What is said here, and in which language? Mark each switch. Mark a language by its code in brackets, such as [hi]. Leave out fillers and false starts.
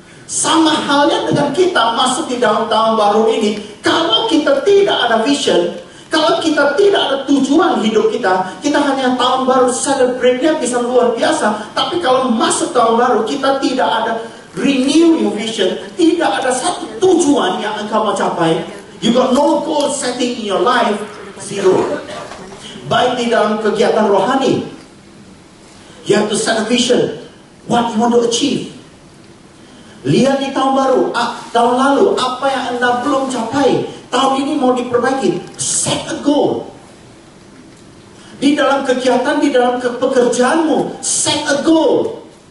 [id] Sama halnya dengan kita masuk di dalam tahun baru ini, kalau kita tidak ada vision, kalau kita tidak ada tujuan hidup kita hanya tahun baru, celebrate-nya bisa luar biasa. Tapi kalau masuk tahun baru, kita tidak ada [en] renew your vision, [id] tidak ada satu tujuan yang engkau mau capai. [en] You got no goal setting in your life, zero. [id] Baik di dalam kegiatan rohani, [en] you have to set a vision, what you want to achieve. [id] Lihat di tahun baru, tahun lalu apa yang Anda belum capai, tahun ini mau diperbaiki. [en] Set a goal. [id] Di dalam kegiatan, di dalam pekerjaanmu, [en] set a goal.